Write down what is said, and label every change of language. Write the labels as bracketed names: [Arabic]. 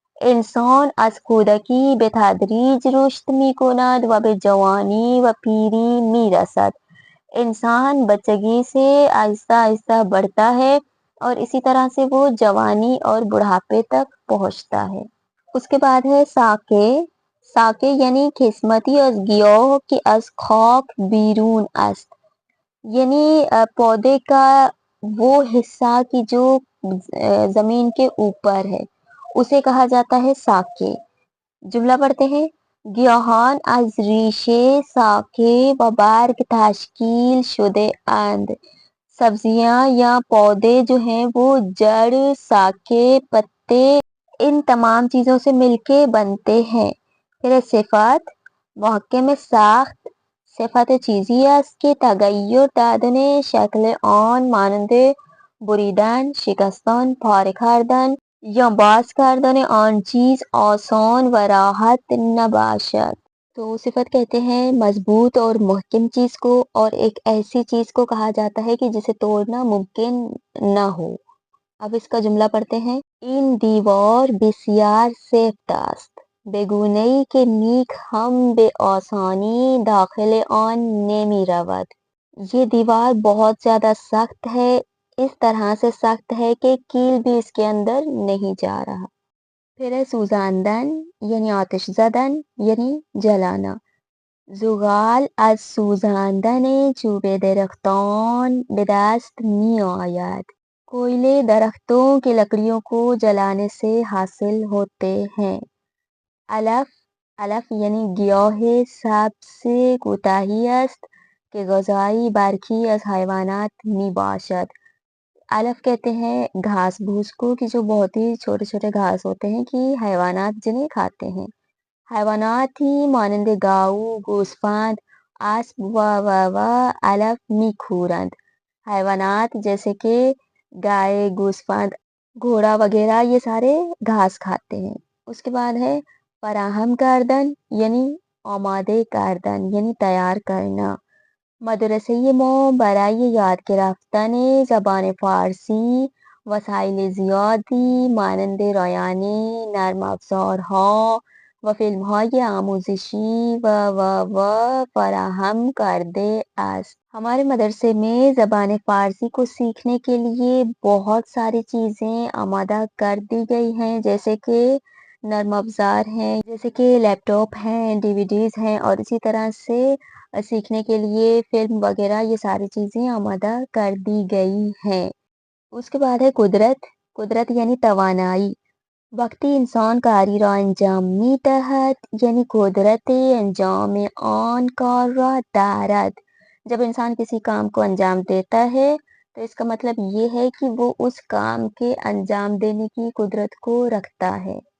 [Persian] انسان از کودکی به تدریج رشد میکند و به جوانی و پیری میرسد. [Urdu] انسان بچگی سے آہستہ آہستہ بڑھتا ہے اور اسی طرح سے وہ جوانی اور بڑھاپے تک پہنچتا ہے. اس کے بعد ہے ساکے. [Persian] ساکے یعنی قسمتی از گیاه کی از خاک بیرون است. [Urdu] یعنی پودے کا وہ حصہ کی جو زمین کے اوپر ہے اسے کہا جاتا ہے ساکے. جملہ پڑھتے ہیں. [Persian] گیاهان از ریشه ساکه و برگ تشکیل شده اند. [Urdu] سبزیاں یا پودے جو ہیں وہ جڑ ساکے پتے ان تمام چیزوں سے مل کے بنتے ہیں. پھر صفات. [Persian] محکم ساخت صفت چیزی است که تغییر دادن شکل آن مانند بریدن، شکستن، پاره کردن یا باز کردن آن چیز آسان و راحت نباشد. [Urdu] تو صفت کہتے ہیں مضبوط اور محکم چیز کو، اور ایک ایسی چیز کو کہا جاتا ہے کہ جسے توڑنا ممکن نہ ہو. اب اس کا جملہ پڑھتے ہیں. [Persian] این دیوار بسیار سفت است بگونه‌ای که نیک هم به آسانی داخل آن نمی رود. [Urdu] یہ دیوار بہت زیادہ سخت ہے، اس طرح سے سخت ہے کہ کیل بھی اس کے اندر نہیں جا رہا. پھر ہے [Persian] سوزاندن یعنی آتش زدن [Urdu] یعنی جلانا. [Persian] زغال از سوزاندن چوب درختان به دست می آید. [Urdu] کوئلے درختوں کی لکڑیوں کو جلانے سے حاصل ہوتے ہیں. [Persian] علف. علف یعنی گیاه سبز کوتاهی است که غذایی برخی از حیوانات می باشد. [Urdu] علف کہتے ہیں گھاس بھوس کو کہ جو بہت ہی چھوٹے چھوٹے گھاس ہوتے ہیں کہ حیوانات جنہیں کھاتے ہیں. [Persian] حیوانات ہی مانند گاؤ، گوسفند، اسب و علف میخورند. [Urdu] حیوانات جیسے کہ گائے، گوسفند، گھوڑا وغیرہ یہ سارے گھاس کھاتے ہیں. اس کے بعد ہے [Persian] فراہم کردن یعنی آماده کردن [Urdu] یعنی تیار کرنا. [Persian] مدرسه ما برای یاد گرفتن زبان فارسی وسایل زیادی مانند رایانه، نرم افزارها و فیلمهای آموزشی و فراہم کرده است. [Urdu] ہمارے مدرسے میں زبان فارسی کو سیکھنے کے لیے بہت ساری چیزیں آمادہ کر دی گئی ہیں، جیسے کہ نرم افزار ہیں، جیسے کہ لیپ ٹاپ ہیں، ڈی وی ڈیز ہیں، اور اسی طرح سے سیکھنے کے لیے فلم وغیرہ یہ ساری چیزیں آمادہ کر دی گئی ہیں. اس کے بعد ہے قدرت. قدرت یعنی توانائی. [Persian] وقتی انسان کاری را انجام می دهد یعنی قدرت انجام آن کار را دارد. [Urdu] جب انسان کسی کام کو انجام دیتا ہے تو اس کا مطلب یہ ہے کہ وہ اس کام کے انجام دینے کی قدرت کو رکھتا ہے.